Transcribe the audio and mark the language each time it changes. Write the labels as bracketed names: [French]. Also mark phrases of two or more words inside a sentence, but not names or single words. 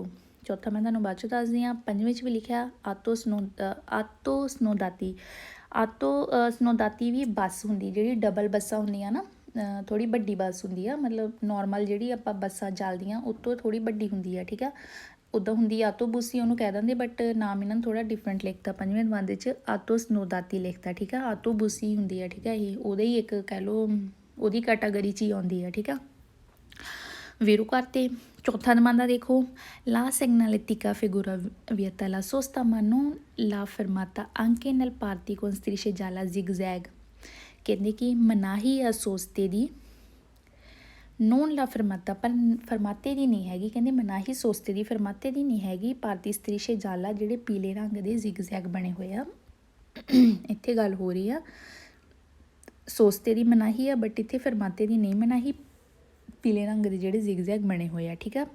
[Punjabi] ਚੌਥਾ ਮੈਂ ਤੁਹਾਨੂੰ ਬਾਅਦ 'ਚ ਦੱਸਦੀ ਹਾਂ, 5ਵੇਂ 'ਚ ਵੀ ਲਿਖਿਆ [Italian] auto snodati [Punjabi] ਵੀ ਬੱਸ ਹੁੰਦੀ, ਜਿਹੜੀ ਡਬਲ ਬੱਸਾਂ ਹੁੰਦੀਆਂ ਨਾ, ਥੋੜ੍ਹੀ ਵੱਡੀ ਬੱਸ ਹੁੰਦੀ ਆ, ਮਤਲਬ ਨੋਰਮਲ ਜਿਹੜੀ ਆਪਾਂ ਬੱਸਾਂ ਚੱਲਦੀਆਂ ਉੱਤੋਂ ਥੋੜ੍ਹੀ ਵੱਡੀ ਹੁੰਦੀ ਆ, ਠੀਕ ਆ। ਉੱਦਾਂ ਹੁੰਦੀ ਆਟੋਬੂਸ ਹੀ ਉਹਨੂੰ ਕਹਿ ਦਿੰਦੇ, ਬਟ ਨਾਮ ਇਹਨਾਂ ਨੂੰ ਥੋੜ੍ਹਾ ਡਿਫਰੈਂਟ ਲਿਖਤਾ 5ਵੇਂ ਦਮਾਂਦੇ 'ਚ [Italian] auto snodati [Punjabi] ਲਿਖਤਾ, ਠੀਕ ਆ। ਆਟੋਬੂਸ ਹੀ ਹੁੰਦੀ ਆ, ਠੀਕ ਆ, ਇਹ ਉਹਦੇ ਹੀ ਇੱਕ ਕਹਿ ਲਓ ਉਹਦੀ ਕੈਟਾਗਰੀ 'ਚ ਹੀ ਆਉਂਦੀ ਆ, ਠੀਕ ਆ। ਵੀਰੋ ਕਰਤੇ। ਚੌਥਾ ਦਮਾਂਦਾ ਦੇਖੋ [Italian] la segnaletica figura vieta la sosta ma non la fermata anche nel parti con strisce gialla zigzag, [Punjabi] ਕਹਿੰਦੇ ਕਿ ਮਨਾਹੀ ਆ ਸੋਸਤੇ ਦੀ, [Italian] non la fermata, [Punjabi] ਪਰ ਫਰਮਾਤੇ ਦੀ ਨਹੀਂ ਹੈਗੀ, ਕਹਿੰਦੇ ਮਨਾਹੀ ਸੋਸਤੇ ਦੀ, ਫਰਮਾਤੇ ਦੀ ਨਹੀਂ ਹੈਗੀ, ਭਾਰਤੀ [Italian] strisce gialle [Punjabi] ਜਿਹੜੇ ਪੀਲੇ ਰੰਗ ਦੇ ਜ਼ਿਗ ਜ਼ੈਗ ਬਣੇ ਹੋਏ ਆ, ਇੱਥੇ ਗੱਲ ਹੋ ਰਹੀ ਆ ਸੋਸਤੇ ਦੀ ਮਨਾਹੀ ਆ, ਬਟ ਇੱਥੇ ਫਰਮਾਤੇ ਦੀ ਨਹੀਂ ਮਨਾਹੀ, ਪੀਲੇ ਰੰਗ ਦੇ ਜਿਹੜੇ ਜ਼ਿਗ ਜ਼ੈਗ ਬਣੇ ਹੋਏ ਆ, ਠੀਕ ਆ।